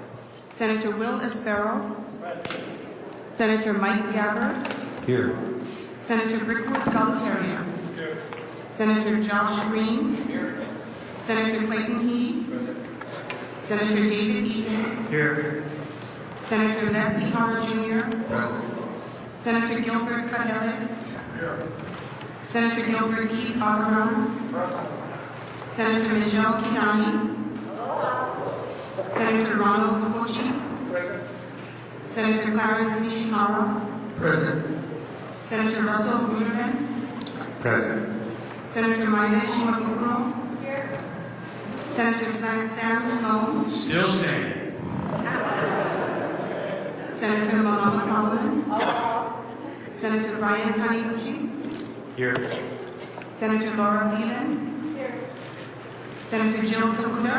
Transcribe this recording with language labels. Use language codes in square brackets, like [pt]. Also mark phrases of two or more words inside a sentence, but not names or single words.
[en] Senator Will Espero. Senator Mike Gabbard. Here. Senator Rickwood Galataria. Senator Josh Green. Senator Clayton Heath. Senator David Eaton. Here. Senator Les Ihara Jr. Present. Senator Gilbert Cadele. Senator Gilbert Keith Agaran. Senator Michelle Kinani. Senator Ronald Kochi. Senator Clarence Nishihara. Present. Senator Russell Ruderman. Present. Senator Maia Shimabukuro. Senator Sam Snow. Still saying. Senator Malala Solomon. Senator Brian Taniguchi. Here. Senator Laura Phelan. Senator Jill Tokuda.